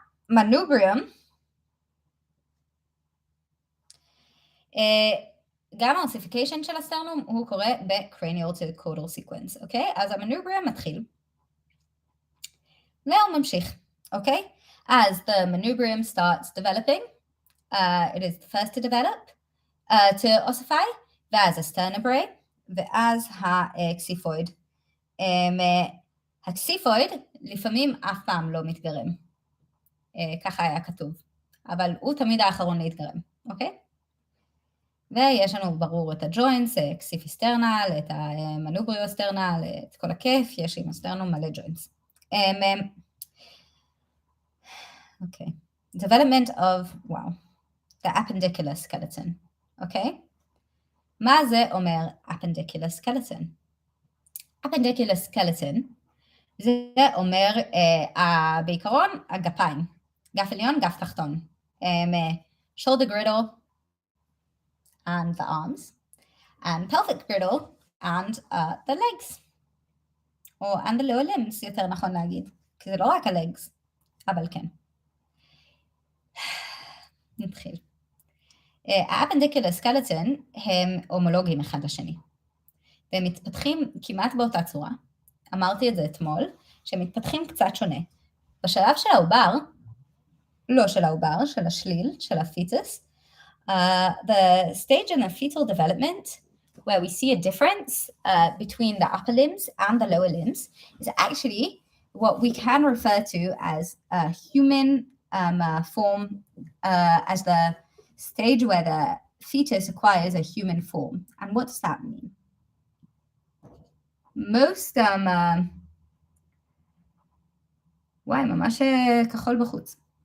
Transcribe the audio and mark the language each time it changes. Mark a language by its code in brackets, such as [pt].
[he] המנובריום, גם האוסיפיקיישן של הסטרנום הוא קורה ב-cranial to caudal sequence, אוקיי? אז המנובריום מתחיל, והוא ממשיך, אוקיי? [en] אז the manubrium starts developing, it is the first to develop, to ossify, [he] ואז הסטרנוברי, ואז הקסיפויד. הקסיפויד לפעמים אף פעם לא מתגרם, ככה היה כתוב, אבל הוא תמיד האחרון להתגרם, אוקיי? ויש לנו ברור את הג'וינטס, קסיפיסטרנל, את המנובריוסטרנל, את כל הכיף, יש עם הסטרנום מלא ג'וינטס. [en] Okay. Development of, wow, the appendicular skeleton. Okay? [he] מה זה אומר appendicular skeleton? appendicular skeleton זה אומר בעיקרון הגפיים, גף עליון, גף תחתון. [en] Shoulder girdle and the arms, and pelvic girdle and the legs. and the lower limbs, [he] יותר נכון להגיד, כי זה לא רק ה-legs, אבל כן. נתחיל. האפנדיקולר סקלטון הם הומולוגיים אחד לשני, והם מתפתחים כמעט באותה צורה. אמרתי את זה אתמול, שהם מתפתחים קצת שונה. בשלב של העובר, לא של העובר, של השליל, של הפיטוס, [en] the stage in the fetal development where we see a difference between the upper limbs and the lower limbs is actually what we can refer to as a human form, as the stage where the fetus acquires a human form. And what does that mean? [he] Most וואי, ממש כחול בחוץ.